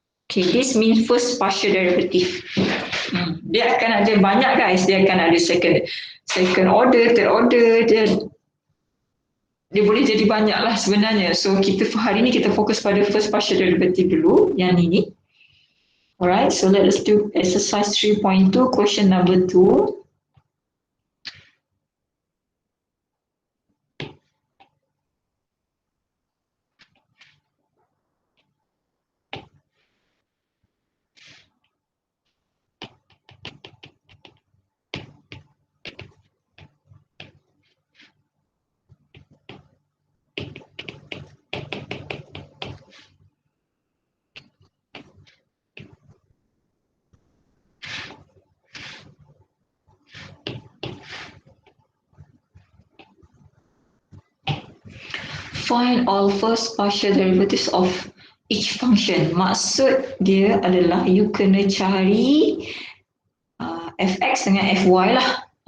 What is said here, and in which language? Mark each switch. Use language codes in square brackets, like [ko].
[en] Okay, this means first partial derivative. [ms] Dia akan ada banyak guys. Dia akan ada second order, third order. Dia boleh jadi banyak lah sebenarnya. So kita hari ni kita fokus pada first partial derivative dulu. Yang ini. [en] Alright, so let us do exercise 3.2, question number 2. Find all first partial derivatives of each function. [ms] Maksud dia adalah you kena cari fx dengan fy lah.